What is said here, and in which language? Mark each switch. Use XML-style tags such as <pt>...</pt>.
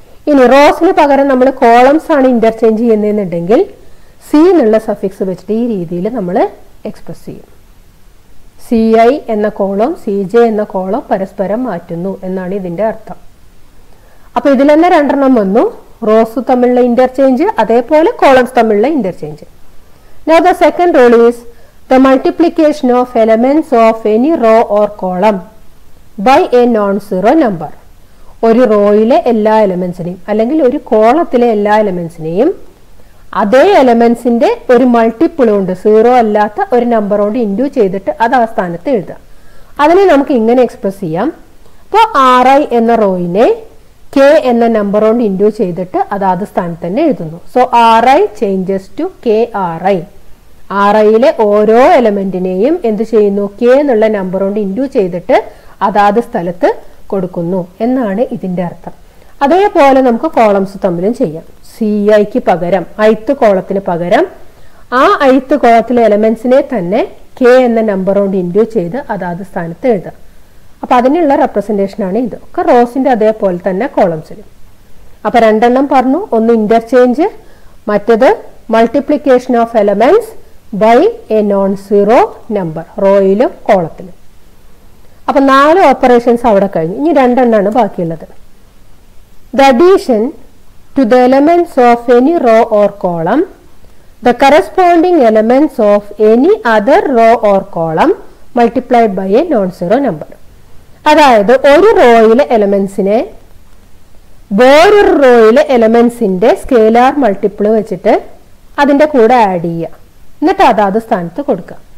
<ml>ഇനി റോസിന് പകരം നമ്മൾ കോളംസ് ആണ് ഇന്റർചേഞ്ച് ചെയ്യുന്നതെന്നുണ്ടെങ്കിൽ സി എന്നുള്ള സഫിക്സ് വെച്ചിട്ട് ഈ രീതിയിൽ നമ്മൾ എക്സ്പ്രസ് ചെയ്യും. CI എന്ന കോളം CJ എന്ന കോളം പരസ്പരം മാറ്റുന്നു എന്നാണ് ഇതിന്റെ അർത്ഥം. അപ്പൊ ഇതിൽ തന്നെ 2 എണ്ണം വന്നു, റോസ് തമ്മിലുള്ള ഇന്റർചേഞ്ച്, അതേപോലെ കോളംസ് തമ്മിലുള്ള interchange.</ml> <en>Now the second rule is the multiplication of elements of any row or column by a non-zero number.</en> <ml>ഒരു റോയിലെ എല്ലാ എലമെന്റ്സിനെയും അല്ലെങ്കിൽ ഒരു കോളത്തിലെ എല്ലാ എലമെന്റ്സിനെയും അതേ എലമെന്റ്സിന്റെ ഒരു മൾട്ടിപ്പിൾ കൊണ്ട്, 0 അല്ലാത്ത ഒരു നമ്പർ കൊണ്ട് ഇൻഡ്യൂ ചെയ്തിട്ട് അത് ആ സ്ഥാനത്ത് എഴുതാം. അതിനെ നമുക്ക് ഇങ്ങനെ എക്സ്പ്രസ് ചെയ്യാം. അപ്പോൾ RI എന്ന റോയിനെ K എന്ന നമ്പർ കൊണ്ട് ഇൻഡ്യൂ ചെയ്തിട്ട് അതാത് സ്ഥാനത്ത് തന്നെ എഴുതുന്നു.</ml> <en>So RI changes to KRI.</en> <ml>RIയിലെ ഓരോ എലമെന്റിനെയും എന്ത് ചെയ്യുന്നു? K എന്നുള്ള നമ്പർ കൊണ്ട് ഇൻഡ്യൂ ചെയ്തിട്ട് അതാത് സ്ഥലത്ത് കൊടുക്കുന്നു എന്നാണ് ഇതിന്റെ അർത്ഥം. അതേപോലെ നമുക്ക് കോളംസ് തമ്മിലും ചെയ്യാം. CIക്ക് പകരം ith കോളത്തിന് പകരം ആ ith കോളത്തിലെ എലമെന്റ്സിനെ തന്നെ k എന്ന നമ്പർ കൊണ്ട് ഇൻഡ്യൂസ് ചെയ്ത് അതാത് സ്ഥാനത്ത് എഴുതാം. അപ്പോൾ അതിനുള്ള റെപ്രസെന്റേഷൻ ആണ് ഇത്. ഒക്കെ റോസിന്റെ അതേപോലെ തന്നെ കോളംസിലും. അപ്പോൾ രണ്ടെണ്ണം പറഞ്ഞു, ഒന്ന് ഇന്റർചേഞ്ച്, മറ്റേത്</ml> <en>multiplication of elements by a non zero number</en> <ml>റോയിലും കോളത്തിലും. അപ്പോൾ 4 ഓപ്പറേഷൻസ് അവിടെ കഴിഞ്ഞു. ഇനി രണ്ടെണ്ണമാണ് ബാക്കിയുള്ളത്.</ml> <en>The addition to the elements of any row or column the corresponding elements of any other row or column multiplied by a non-zero number.</en> <ml>അതായത് ഒരു റോയിലെ എലമെന്റ്സിനെ വേറൊരു റോയിലെ എലമെന്റ്സിന്റെ scalar multiple വെച്ചിട്ട് അതിന്റെ കൂടെ ആഡ് ചെയ്യുക, എന്നിട്ട് അതാത് സ്ഥാനത്ത് കൊടുക്കുക.</ml>